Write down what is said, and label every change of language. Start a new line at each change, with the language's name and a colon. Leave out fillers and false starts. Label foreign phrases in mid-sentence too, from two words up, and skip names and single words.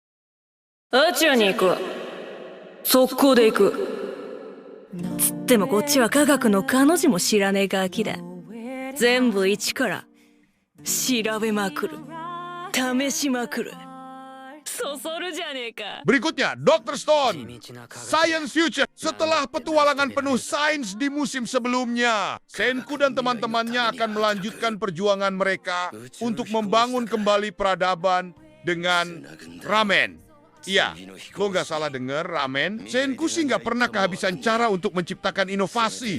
Japanese: 宇宙に行く。速攻で行く。つってもこっちは科学の彼女も知らねえガキだ。全部一から調べまくる、試しまくる。そそるじゃねえか。
Indonesian: Berikutnya, Dr. Stone, Science Future. Setelah petualangan penuh sains di musim sebelumnya, Senku dan teman-temannya akan melanjutkan perjuangan mereka untuk membangun kembali peradaban dengan ramen. Iya, lo nggak salah denger, ramen. Senku sih nggak pernah kehabisan cara untuk menciptakan inovasi.